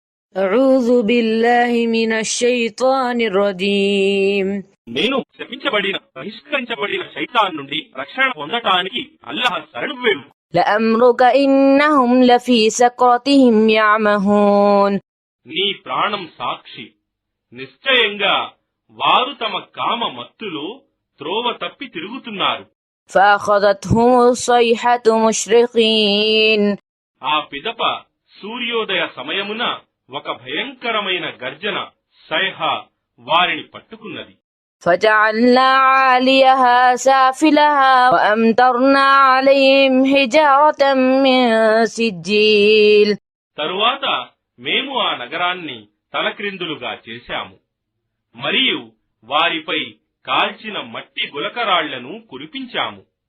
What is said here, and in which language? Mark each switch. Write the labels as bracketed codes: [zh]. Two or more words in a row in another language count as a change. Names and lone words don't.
[ar] أعوذ بالله من الشيطان الرجيم. [te] నేను శపించబడిన బహిష్కరించబడిన శైతాన్ నుండి రక్షణ పొందటానికి అల్లాహ్ శరణు వేడు. [ar] لأمرك إنهم لفي سكرتهم يعمهون. [te] నీ ప్రాణం సాక్షి, నిశ్చయంగా వారు తమ కామ మత్తులో త్రోవ తప్పి తిరుగుతున్నారు. [ar] فأخذتهم الصيحة مشرقين. [te] ఆ పిదప సూర్యోదయ సమయమున ఒక భయంకరమైన గర్జన సైహ వారిని పట్టుకున్నది. [ar] فجعلنا عاليها سافلها وأمطرنا عليهم حجارة من سجيل. [te] తరువాత మేము ఆ నగరాన్ని తలక్రిందులుగా చేశాము మరియు వారిపై కాల్చిన మట్టి గులకరాళ్లను కురిపించాము.